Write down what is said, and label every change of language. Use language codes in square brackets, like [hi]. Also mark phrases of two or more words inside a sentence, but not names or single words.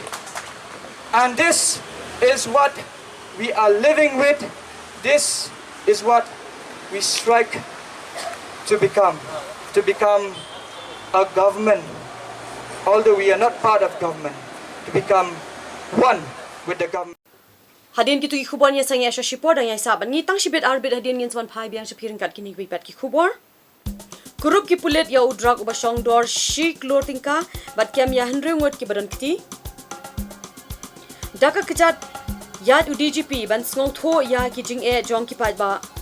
[en] And this is what we are living with. This is what we strike to become. To become a government. Although we are not part of government. To become one with the government. [kha] Hadin gitu ki Khubor nya sang ya shipor dan ya saban ni tang shibet arbit hadin ngin swan phai biang shipirin kat kini wipat ki Khubor. Kurup ki pulet ya udrak uba shong dor shik lor tingka bat kem ya hendring wot ki badan kiti. Daka kejat yad UDGP ban snong tho ya ki jing e jong ki pat ba.